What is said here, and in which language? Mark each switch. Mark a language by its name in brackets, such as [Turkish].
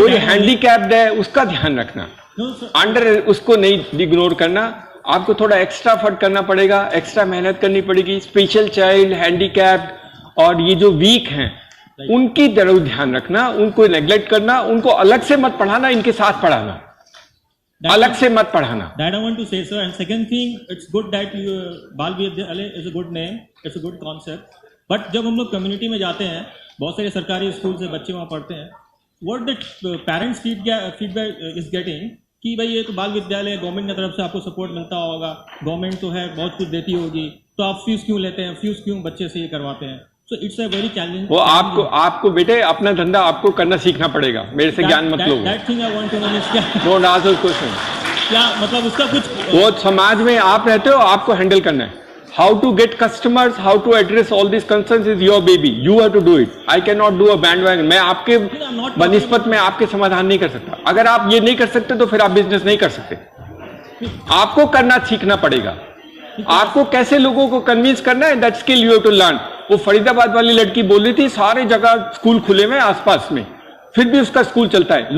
[Hindi] कोई हैंडीकैप्ड है उसका ध्यान रखना, अंडर उसको नहीं इग्नोर करना। आपको थोड़ा एक्स्ट्रा एफर्ट करना पड़ेगा, एक्स्ट्रा मेहनत करनी पड़ेगी। स्पेशल चाइल्ड, हैंडीकैप्ड और ये जो वीक हैं उनकी जरूर ध्यान रखना, उनको नेग्लेक्ट करना, उनको अलग से मत पढ़ाना, इनके साथ पढ़ाना, अलग से मत पढ़ाना। [English] That I want to say, sir. And second thing, it's good that you, Bal Vidyalaya is a good name, it's a good concept. [Hindi] But जब हम लोग कम्युनिटी में जाते हैं, बहुत सारे सरकारी स्कूल से बच्चे वहाँ पढ़ते हैं, [English] what the parents feedback is getting [Hindi] कि भाई ये तो बाल विद्यालय गवर्नमेंट की तरफ से आपको सपोर्ट मिलता होगा, गवर्नमेंट तो है बहुत कुछ देती होगी, तो आप फीस क्यों लेते हैं, फीस क्यों बच्चे से ये करवाते हैं? [English] So it's a very challenging. [Hindi] वो आपको बेटे अपना धंधा आपको करना सीखना पड़ेगा, मेरे से ज्ञान मत लो। [English] That thing I want to know is क्या? Don't ask those questions. [Hindi] क्या मतलब उसका कुछ? वो समाज में आप रहते हो, आपको हैंडल करना है। [English] How to get customers, how to address all these concerns is your baby. You have to do it. I cannot do a bandwagon. [Hindi] मैं आपके बनिस्पत में आपके समाधान नहीं कर सकता। अगर आप ये नहीं कर सकते तो फिर आप बिजनेस नहीं कर सकते। आपको करना सीखना पड़ेगा। आपको कैसे लोगों को कन्विंस करना है, [English] That skill you have to learn. [Hindi] वो फरीदाबाद वाली लड़की बोल रही थी सारे जगह स्कूल खुले हुए आसपास में, फिर भी उसका स्कूल चलता है।